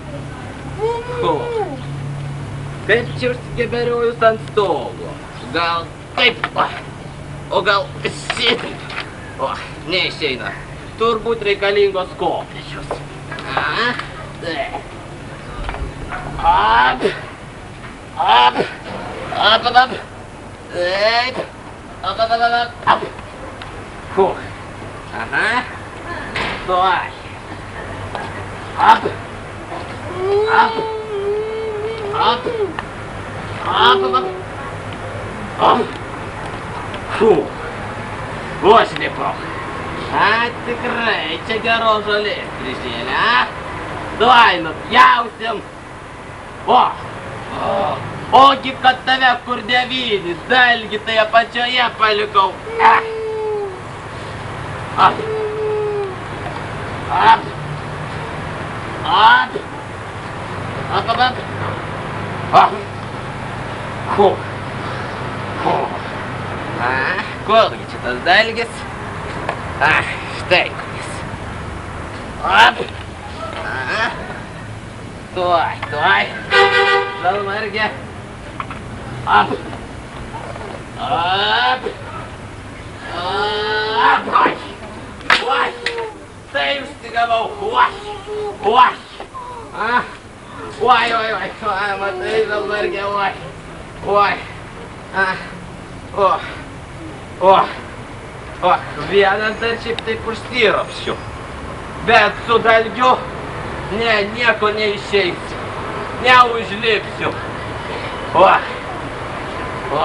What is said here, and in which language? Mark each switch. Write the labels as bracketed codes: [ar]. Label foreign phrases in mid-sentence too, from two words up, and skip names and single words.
[lt] Kaip čia užsigeberiojus ant stogo? Gal taip, o gal šitaip? O, neišeina. Turbūt reikalingos kopėčios. Taip. Ap. Ap. Ap, ap, ap. Taip. Ap, ap, ap, ap, ap. Fuh. Aha. Tuoj. Ap. Ap. Ap. Ap, ap, ap. Ap. Fuh. Vos lipau. A, tikrai, čia geros žolės prižėlė, a? Duoj, nupjausim. Ogi, kad tave kur devynis, dalgį tai apačioje palikau. Ap. Ap. Ap. Ap, ap, ap. Ap. Fuh. Fuh. A, kurgi čia tas dalgis? Štai kuris. Ap. Tuoj, tuoj. Žalmargė. Ap. Ap. Ap. Oi. Oi. Tai užsigavau. Oi. Oi. Oi, oi, oi. Matai, žalmargė, oi. Oi. O. O, vienas dar šiaip taip užsiropščiu. Bet su dalgiu, ne, nieko neišeisiu. Neužlipsiu. O. O.